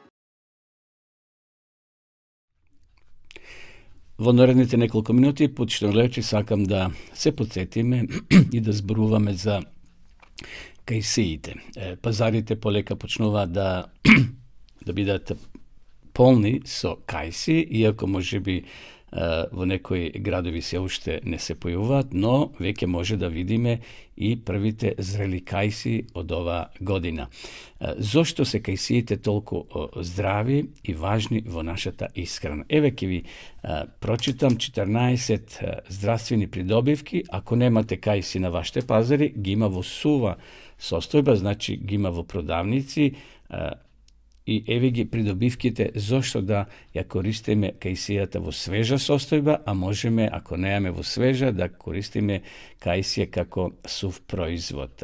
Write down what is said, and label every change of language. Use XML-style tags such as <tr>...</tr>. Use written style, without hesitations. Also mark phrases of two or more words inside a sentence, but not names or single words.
<mk>Во наредните неколку минути, почитувани гледачи, сакам да се подсетиме и да зборуваме за кајсиите. Пазарите полека почнуваат да бидат полни со кајси, иако можеби в некој градови се уште не сепујуват, но веќе може да видиме и првите зрели кајси од ова година. Зашто се кајсијете толико здрави и важни во нашата исхрана? Ево ќи ви прочитам 14 здравствени придобивки, ако немате кајси на ваште пазари, гима во сува состојба, значи гима во продавници, и еви ги придобивките зашто да ја користиме кајсијата во свежа состојба, а можеме, ако немаме во свежа, да користиме кајсије како сув производ.</mk>